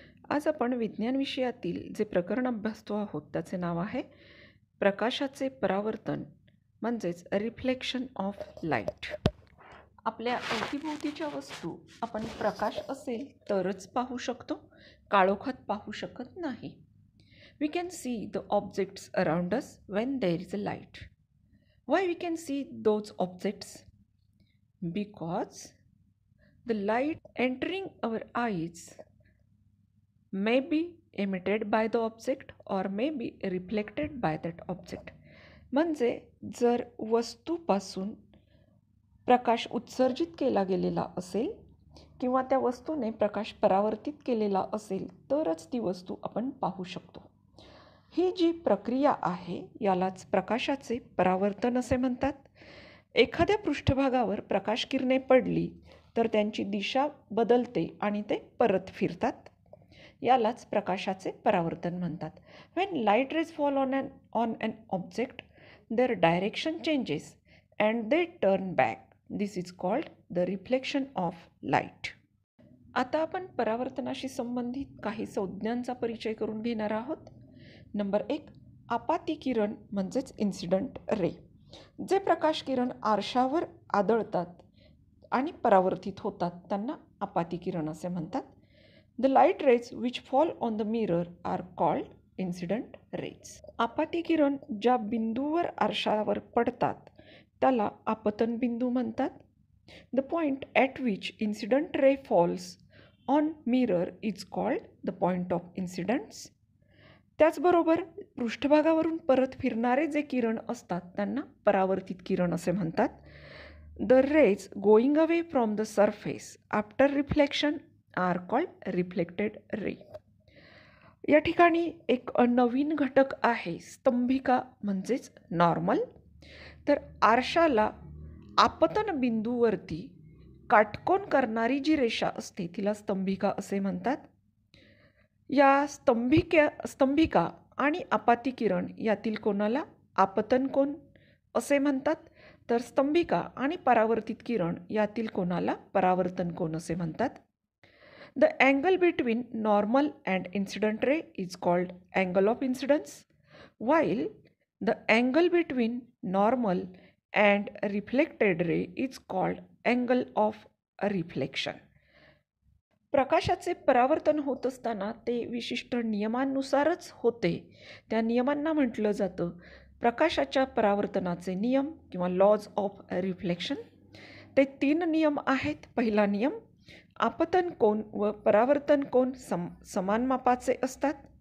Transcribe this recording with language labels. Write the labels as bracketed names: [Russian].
[Marathi] आज आपण विज्ञान विषयातील जे प्रकरण अभ्यासतो आहोत त्याचे नाव आहे प्रकाशाचे परावर्तन म्हणजेच [English] Reflection of light. [Marathi] आपल्या अवतीभोवतीच्या वस्तू आपण प्रकाश असेल तरच पाहू शकतो, काळोखात पाहू शकत नाही. [English] We can see the objects around us when there is a light. Why we can see those objects? Because the light entering our eyes may be emitted by the object or may be reflected by that object. [Marathi] म्हणजे जर वस्तूपासून प्रकाश उत्सर्जित केला गेलेला असेल किंवा त्या वस्तूने प्रकाश परावर्तित केलेला असेल तरच ती वस्तू आपण पाहू शकतो. ही जी प्रक्रिया आहे यालाच प्रकाशाचे परावर्तन असे म्हणतात. एखाद्या पृष्ठभागावर प्रकाशकिरणे पडली तर त्यांची दिशा बदलते आणि ते परत फिरतात. यालाच प्रकाशाचे परावर्तन म्हणतात. [English] When light rays fall on an object, their direction changes and they turn back. This is called the reflection of light. [Marathi] आता आपण परावर्तनाशी संबंधित काही संज्ञांचा परिचय करून घेणार आहोत. नंबर 1, आपाती किरण म्हणजेच इन्सिडंट रे. जे प्रकाश किरण आरशावर आदळतात आणि परावर्तित होतात त्यांना आपाती किरण असे म्हणतात. [English] The light rays which fall on the mirror are called incident rays. [Marathi] आपाती किरण ज्या बिंदूवर आरशावर पडतात त्याला आपतन बिंदू म्हणतात. [English] The point at which incident ray falls on mirror is called the point of incidence. [Marathi] त्याचबरोबर पृष्ठभागावरून परत फिरणारे जे किरण असतात त्यांना परावर्तित किरण असे म्हणतात. [English] The rays going away from the surface after reflection are called reflected ray. [Marathi] या ठिकाणी एक नवीन घटक आहे स्तंभिका म्हणजेच नॉर्मल. तर आरशाला आपतन बिंदूवरती काटकोन करणारी जी रेषा असते तिला स्तंभिका असे म्हणतात. या स्तंभिका आणि आपाती किरण यातील कोणाला आपतन कोन असे म्हणतात, तर स्तंभिका आणि परावर्तित किरण यातील कोणाला परावर्तन कोन असे म्हणतात. [English] The angle between normal and incident ray is called angle of incidence, while the angle between normal and reflected ray is called angle of reflection. [Marathi] प्रकाशाचे परावर्तन होत असताना ते विशिष्ट नियमांनुसारच होते. त्या नियमांना म्हटलं जातं प्रकाशाच्या परावर्तनाचे नियम किंवा [English] Laws of reflection. [Marathi] ते 3 नियम आहेत. पहिला नियम, आपतन कोन व परावर्तन कोन समान मापाचे असतात.